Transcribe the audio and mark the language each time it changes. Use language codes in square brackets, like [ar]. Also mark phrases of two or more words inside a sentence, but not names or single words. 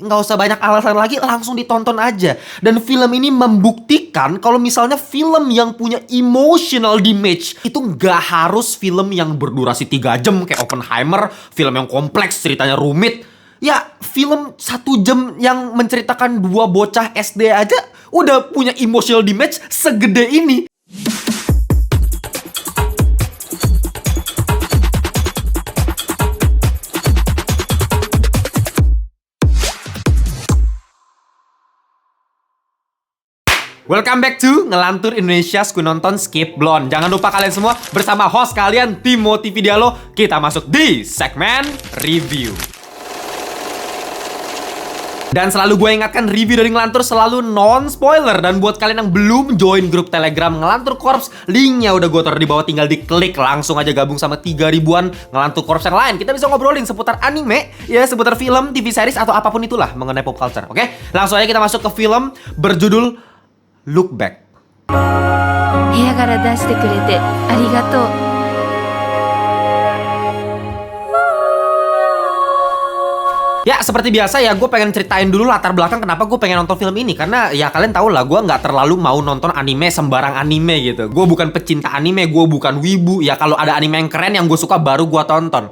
[id] Nggak usah banyak alasan lagi, langsung ditonton aja. Dan film ini membuktikan kalau misalnya film yang punya [en] emotional damage [id] itu nggak harus film yang berdurasi 3 jam kayak Oppenheimer, film yang kompleks, ceritanya rumit. Ya, film 1 jam yang menceritakan 2 bocah SD aja udah punya [en] emotional damage [id] segede ini. [en] Welcome back to Ngelantur Indonesia Ku Nonton Skip Blonde. [id] Jangan lupa kalian semua bersama host kalian Timothy Vidialo. Kita masuk di segmen review. Dan selalu gue ingatkan, review dari Ngelantur selalu non-spoiler. Dan buat kalian yang belum join grup Telegram Ngelantur Corps, linknya udah gue taruh di bawah, tinggal diklik. Langsung aja gabung sama 3 ribuan Ngelantur Corps yang lain. Kita bisa ngobrolin seputar anime, ya seputar film, TV series, atau apapun itulah mengenai [en] pop culture. [id] Oke? Langsung aja kita masuk ke film berjudul Look Back. [ja] 部屋から出してくれてありがとう。 [id] Ya seperti biasa ya, gue pengen ceritain dulu latar belakang kenapa gue pengen nonton film ini. Karena ya kalian tau lah, gue nggak terlalu mau nonton anime sembarang anime gitu. Gue bukan pecinta anime, gue bukan wibu. Ya kalau ada anime yang keren yang gue suka baru gue tonton.